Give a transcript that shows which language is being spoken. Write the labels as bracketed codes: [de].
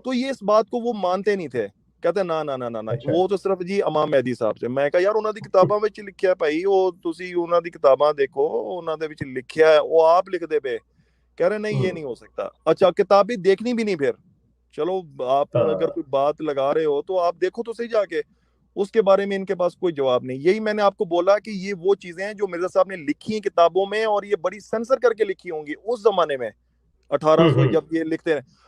[ur] تو یہ اس بات کو وہ مانتے نہیں تھے, کہتے نا نا نا نا, اچھا. وہ تو صرف جی امام مہدی صاحب سے. [pa] میں کہا یار انہاں دی کتاباں وچ لکھیا ہے بھائی, وہ تسی انہاں دی کتاباں دیکھو, انہاں دے وچ لکھیا ہے, وہ آپ لکھ دے پے. [ur] کہہ رہے نہیں یہ نہیں ہو سکتا. اچھا کتابیں دیکھنی بھی نہیں, پھر چلو آپ اگر کوئی بات لگا رہے ہو تو آپ دیکھو تو صحیح جا کے. اس کے بارے میں ان کے پاس کوئی جواب نہیں. یہی میں نے آپ کو بولا کہ یہ وہ چیزیں ہیں جو مرزا صاحب نے لکھی ہیں کتابوں میں, اور یہ بڑی سینسر کر کے لکھی ہوں گی اس زمانے میں 1800 جب یہ لکھتے ہیں.